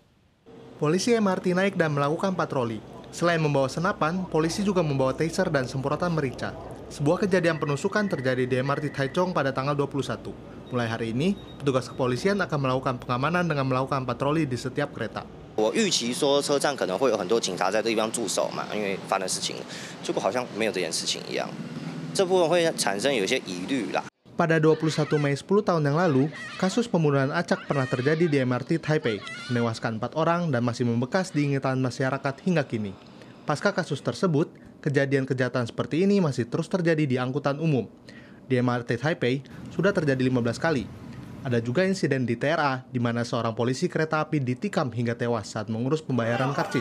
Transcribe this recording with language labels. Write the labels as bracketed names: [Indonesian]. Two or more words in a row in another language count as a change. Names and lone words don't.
[Indonesian] Polisi MRT naik dan melakukan patroli. Selain membawa senapan, polisi juga membawa taser dan semprotan merica. Sebuah kejadian penusukan terjadi di MRT Taichung pada tanggal 21. Mulai hari ini, petugas kepolisian akan melakukan pengamanan dengan melakukan patroli di setiap kereta. [Chinese] 我预期说车站可能会有很多警察在这地方驻守嘛，因为发生事情，结果好像没有这件事情一样，这部分会产生有些疑虑啦。 [Indonesian] Pada 21 Mei 10 tahun yang lalu, kasus pembunuhan acak pernah terjadi di MRT Taipei, menewaskan 4 orang dan masih membekas di ingatan masyarakat hingga kini. Pasca kasus tersebut, kejadian kejahatan seperti ini masih terus terjadi di angkutan umum. Di MRT Taipei, sudah terjadi 15 kali. Ada juga insiden di TRA, di mana seorang polisi kereta api ditikam hingga tewas saat mengurus pembayaran karcis.